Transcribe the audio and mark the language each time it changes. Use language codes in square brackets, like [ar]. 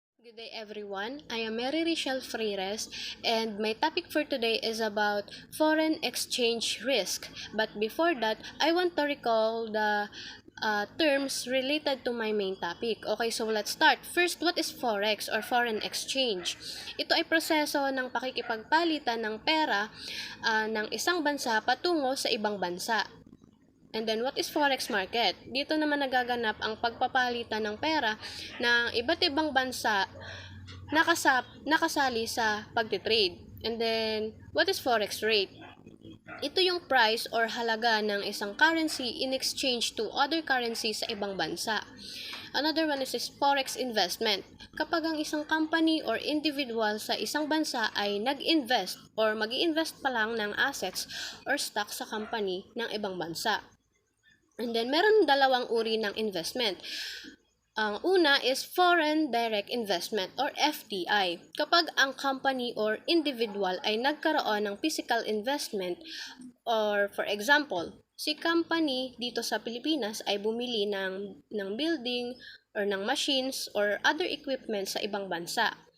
[en] Good day everyone, I am Mary Richelle Freires and my topic for today is about foreign exchange risk. But before that, I want to recall the terms related to my main topic. Okay, so let's start. First, what is Forex or foreign exchange? [tl] Ito ay proseso ng pakikipagpalitan ng pera ng isang bansa patungo sa ibang bansa. [en] And then, what is forex market? [tl] Dito naman nagaganap ang pagpapalitan ng pera ng iba't ibang bansa nakasali sa pagtitrade. [en] And then, what is forex rate? [tl] Ito yung price or halaga ng isang currency [en] in exchange to other currencies [tl] sa ibang bansa. [en] Another one is forex investment. [tl] Kapag ang isang company or individual sa isang bansa ay nag-invest or mag-i-invest pa lang ng assets or stock sa company ng ibang bansa. [en] And then, [tl] meron dalawang uri ng investment. Ang una is foreign direct investment or FDI. Kapag ang company or individual ay nagkaroon ng physical investment or for example, si company dito sa Pilipinas ay bumili ng building or ng machines or other equipment sa ibang bansa.